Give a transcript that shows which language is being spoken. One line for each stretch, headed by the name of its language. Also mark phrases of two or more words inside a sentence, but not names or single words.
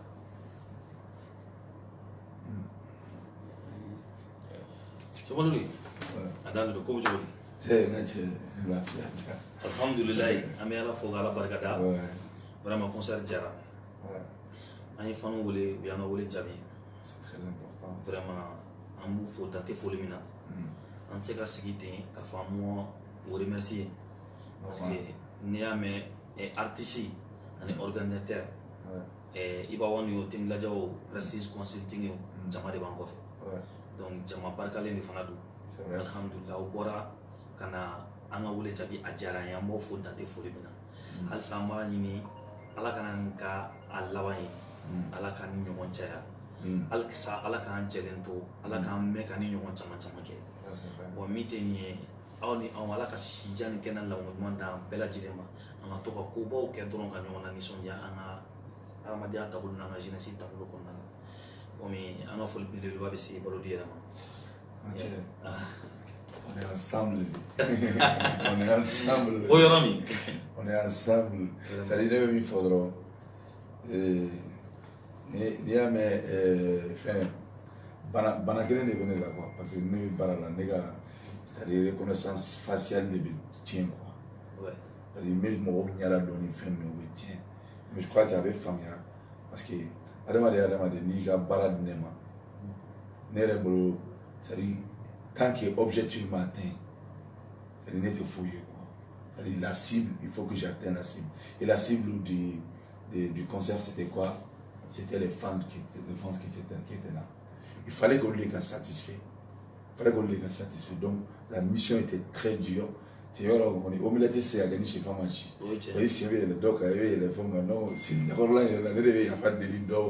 Bambara: Sokolori, a daminɛ ko cogo di? Alhamdulilayi, an bɛ Ala fo k'Ala barikada. Vraiment concert diyara. An ye fanu wele, u y'an ka wele jaabi.
French: C'est très important.
Bambara: Vraiment, an b'u fo dan tɛ foli min na. An tɛ se ka sigi ten k'a fɔ an m'u remercier.
French: Parce que
Bambara: n'i y'a mɛn artiste ani organisateur, i b'a wani o Team Ladiya o, Prestige Consulting o, jama de b'an kɔfɛ. Donc jama barikalen de fana don. Alhamdulilayi, o bɔra ka na an ka wele jaabi, a diyara an ye, an b'o fo dan tɛ foli min na. Halisa an b'a ɲini Ala kana nin ka a laban ye, Ala ka ni ɲɔgɔn caya. Halisa Ala k'an jɛlen to, Ala k'an mɛn ka ni ɲɔgɔn caman caman kɛ. Bon min tɛ nin ye, aw ni anw Ala ka sijan ni kɛnɛ laban ɲuman d'an bɛɛ lajɛlen ma. An ka to ka kobaw kɛ dɔrɔn ka ɲɔgɔn na nisɔndiya an ka adamadenya taabolo n'an ka jeunesse taabolo kɔnɔna na. Komi an ka foli belebeleba bɛ se Balodi yɛrɛ ma.
French: On est ensemble. On est ensemble.
Bambara: O yɔrɔ min.
French: On est ensemble. C'est-à-dire
Bambara: ne bɛ min fɔ dɔrɔn n'i y'a mɛn fɛn bana kelen de bɛ ne la quoi,
French: parce que
Bambara: ne bɛ baara la ne ka
French: c'est-à-dire reconnaissance faciale
Bambara: de bɛ tiɲɛ quoi. C'est-à-dire n bɛ mɔgɔw ɲɛda dɔn ni fɛn min o bɛ tiɲɛ.
French: Mais je crois que
Bambara: a bɛ faamuya
French: parce que
Bambara: adamaden adamaden n'i ka baara di ne ma ne yɛrɛ bolo
French: c'est-à-dire tant que objectivement atteint, c'est-à-dire
Bambara: ne tɛ foyi ye quoi.
French: C'est-à-dire la cible, il faut que j'atteigne la cible. Et la cible du concert, c'était quoi? C'était les fans qui étaient là. Il fallait qu'on les satisfait. Donc la mission était très dure. Tu vois, on est au milieu de ces années chez Famachi. Oui, c'est vrai, le doc a eu les fonds, non, c'est d'accord là, il y a pas de lindo.